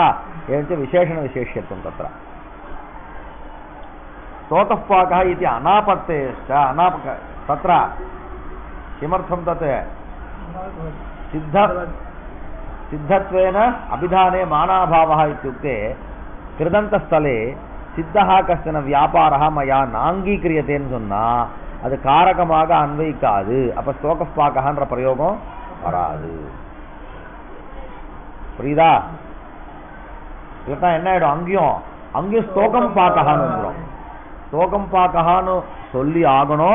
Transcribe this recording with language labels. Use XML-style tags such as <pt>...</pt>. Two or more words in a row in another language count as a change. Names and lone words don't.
<sa>एवञ्च विशेषणविशेष्यत्वं तत्र. स्तोकः पाकः इति अनापत्तेश्च. तत्र किमर्थं तत्? सिद्धत्वेन अभिधाने मानाभावः इत्युक्ते कृदन्तस्थले सिद्धः कश्चन व्यापारः मया नाङ्गीक्रियतेன்னு</sa> <ta>சொன்னா அது காரகமாக அன்வயிக்காது. அப்ப</ta> <sa>स्तोकः पाकः</sa> <ta>பிரயோகம் வராது. புரியுதா? இல்லட்டா என்ன ஆயிடும்? அங்கேயும்</ta> <sa>स्तोकं पाकः</sa> <ta>வந்துடும்.</ta> <sa>स्तोकं पाकः</sa> <ta>சொல்லி ஆகணும்.</ta>